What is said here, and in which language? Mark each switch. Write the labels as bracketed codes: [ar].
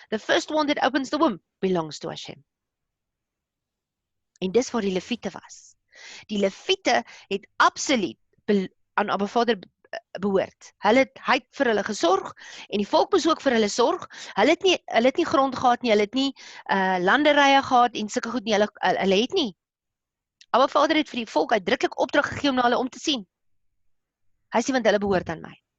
[en] The first one that opens the womb belongs to Hashem. [af] En dis waar die Lewiete was. Die Lewiete het absoluut aan Abba Vader behoort. Hy het vir hulle gesorg, en die volk moes ook vir hulle sorg. Hulle het nie grond gehad nie, hulle het nie landerye gehad, en sulke goed nie, hulle het nie. Abba Vader het vir die volk uitdruklik opdrag gegee om na hulle om te sien. Hy sê, want hulle behoort aan my.